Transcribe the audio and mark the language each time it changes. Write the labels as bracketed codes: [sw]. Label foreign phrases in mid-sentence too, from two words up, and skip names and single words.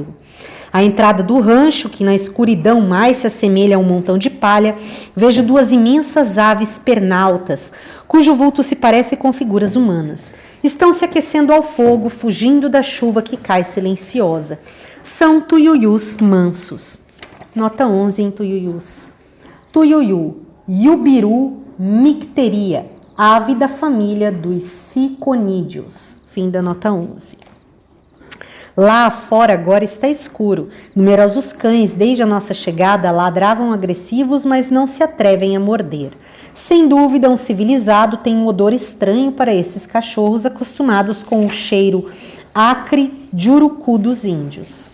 [pt] À entrada do rancho, que na escuridão mais se assemelha a um montão de palha, vejo duas imensas aves pernaltas, cujo vulto se parece com figuras humanas. Estão se aquecendo ao fogo, fugindo da chuva que cai silenciosa. São tuiuius mansos. Nota 11 em tuiuius. Tuiuiu, Iubiru micteria, ave da família dos ciconídeos. Fim da nota 11. Lá fora agora está escuro. Numerosos cães, desde a nossa chegada, ladravam agressivos, mas não se atrevem a morder. Sem dúvida, um civilizado tem um odor estranho para esses cachorros acostumados com o cheiro acre de urucu dos índios.